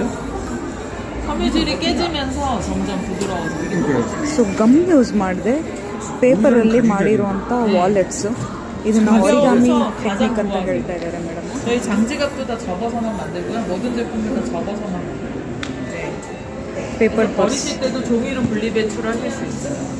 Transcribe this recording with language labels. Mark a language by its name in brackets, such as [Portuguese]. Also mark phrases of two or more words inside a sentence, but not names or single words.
[Korean] 섬유질이 깨지면서 점점 부드러워져. [English] so gum use [Kannada] ಮಾಡಿದೆ. ಪೇಪರಲ್ಲಿ ಮಾಡಿರುವಂಥ ವಾಲೆಟ್ಸು. ಇದನ್ನು [English] origami technique [Kannada] ಅಂತ ಹೇಳ್ತಾ 이ದ್ದಾರೆ ಮೇಡಮ್. [Korean] 저희 장지갑도 다 접어서만 만들고요. 모든 제품들 다 접어서만 만들고요. [English] paper purse. [Korean] 버리실 때도 종이로 분리 배출하실 수 있어요.